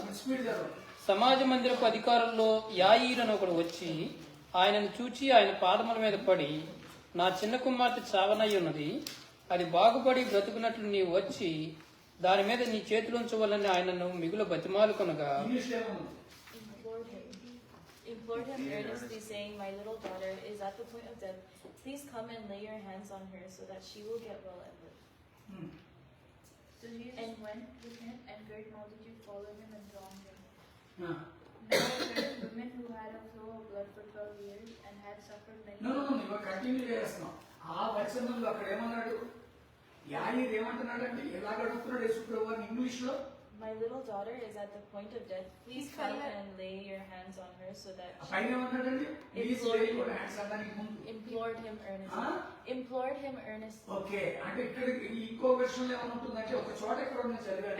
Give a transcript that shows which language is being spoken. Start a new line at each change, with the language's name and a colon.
Telugu: Speed చదవండి. సమాజ మందిరపు అధికారుల్లో యాయీరు అని ఒకడు వచ్చి ఆయనను చూచి ఆయన పాదముల మీద పడి, నా చిన్న కుమార్తె చావనై ఉన్నది, అది బాగుపడి బ్రతుకున్నట్లు నీవు వచ్చి దాని మీద నీ చేతులుంచవలని ఆయనను మిగులు బతిమాలుకొనగా,
English: implored him earnestly, saying, My little daughter is at the point of death. Please come and lay your hands on her so that she will get well and live. So Jesus went with him, and great multitude followed him and thronged him. Now there were women who had a flow of blood for 12 years and had suffered many.
Telugu: ఇవాళ continue చేస్తున్నాం. ఆ వచనంలో అక్కడ ఏమన్నాడు? యాయీరు ఏమంటున్నాడంటే, ఎలాగ అడుగుతున్నాడు యేసుప్రభు వారిని ఇంగ్లీష్లో?
English: My little daughter is at the point of death. Please come and lay your hands on her so that
Telugu: పైన ఏమన్నాడండి?
English: please lay your hands
Telugu: అనడానికి ముందు
English: implored him earnestly. Implored him earnestly.
Telugu: Okay, అంటే ఇక్కడ ఇంకో వెర్షన్ ఏమవుతుందంటే, ఒక చోట ఎక్కడ ఉంది చదివాను,